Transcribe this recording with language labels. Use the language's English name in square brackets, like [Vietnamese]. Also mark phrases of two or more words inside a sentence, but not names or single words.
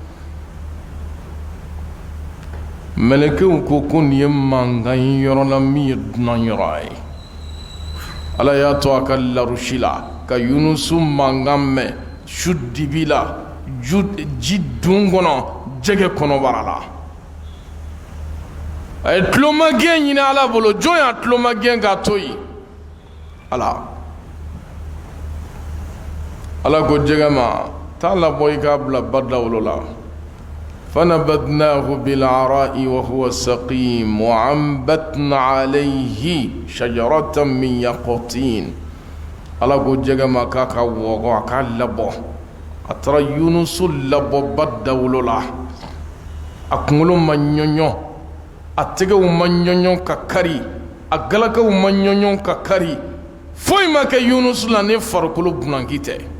[Bambara] mɛlɛkɛw ko nin ye mankan yɔrɔ la min ye dunan yɔrɔ ye ala y'a to a ka larusi la ka Yunusu mankan mɛn su dibi la ji dun kɔnɔ jɛgɛ kɔnɔbara la a ye tulomagɛn ɲini ala bolo jɔn y'a tulomagɛn k'a to yen ala ko jɛgɛ ma taa labɔ i k'a bila badawolo la [Arabic] فنبذناه بالعراء وهو سقيم وأنبتنا عليه شجرة من يقطين [Bambara] ala ko jɛgɛ ma k'a ka wɔgɔ a k'a labɔ a taara Yunusu labɔ badawolo la a kunkolo ma ɲɔɲɔ a tɛgɛw ma ɲɔɲɔ ka kari a galakaw ma ɲɔɲɔ ka kari foyi ma kɛ Yunusu la ni farikolo bunaki tɛ